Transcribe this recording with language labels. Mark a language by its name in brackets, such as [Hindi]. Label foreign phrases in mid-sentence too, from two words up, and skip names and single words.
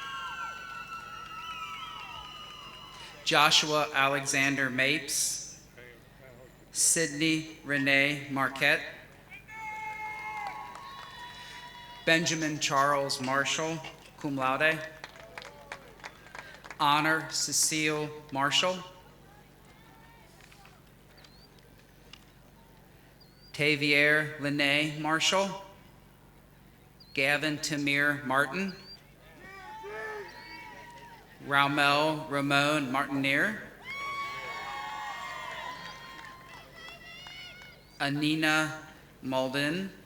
[English] Joshua Alexander Mapes. Sydney Renee Marquette. Benjamin Charles Marshall, [Latin] cum laude. [English] Honor Cecile Marshall. Tavier Lene Marshall. Gavin Tamir Martin. Raumel Ramon Martinier. Anina Malden.